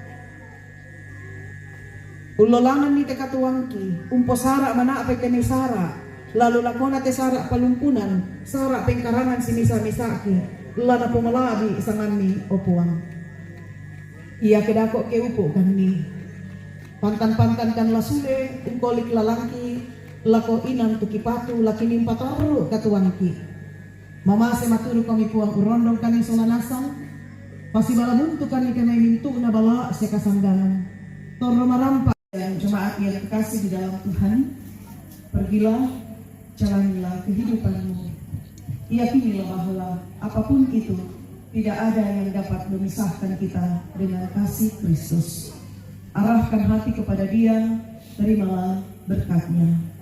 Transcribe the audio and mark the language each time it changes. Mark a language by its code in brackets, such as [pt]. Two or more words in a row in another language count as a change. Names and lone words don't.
[sda] ulolangan ni tekatuang ki umpo sara mana apa teni sara lalu lakona te sara palumpunan sara pengkarangan si misa ki lana pumalabi sangan ni opuang iya kedako ke upo kan ni pantan kan lasule ungkolik lalangki lako inang tukipatu laki nimpataru katuang ki mama se maturu kami puang urondong kami solanasang pasti bala buntu kan kami mintu na bala sa kasanggangan toro marampa [id] yang jemaat yang terkasih di dalam Tuhan pergilah jalanilah kehidupanmu yakinilah bahwa apapun itu tidak ada yang dapat memisahkan kita dengan kasih Kristus arahkan hati kepada Dia terimalah berkatnya